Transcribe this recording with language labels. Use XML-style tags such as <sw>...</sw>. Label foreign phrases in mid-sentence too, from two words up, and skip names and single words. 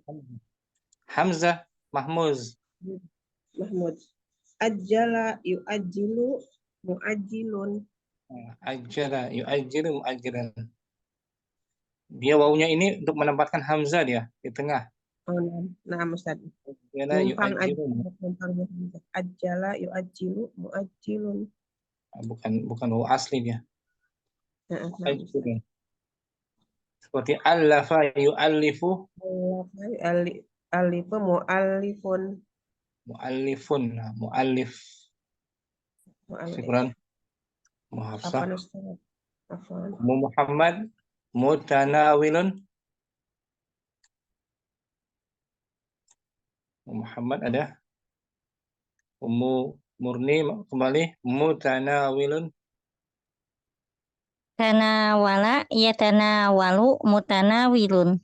<ar>همزة مهموز. Mahmud. عجّل يعجّل. Mu'ajjilun. عجّل يعجّل معجّلًا.</ar> <id>Dia wawunya ini untuk menempatkan hamzah dia di tengah. Oh, nah, Ustaz.</id> <ar>عجّل يعجّل. عجّل يعجّل. معجّل.</ar> <id>Bukan wawu asli dia. Nah,</id> <ar>Ajjilun. Seperti ألّف يؤلّف. ألف مؤلّف. Mu'allifun. Nah, مؤلّف. شكرًا. Muhafsah. عفوًا أستاذ. عفوًا. محمد متناول. Muhammad ada.</ar> <id>Ummu Murni kembali mutanawilun.</id> <ar>تناول يتناول متناول.</ar>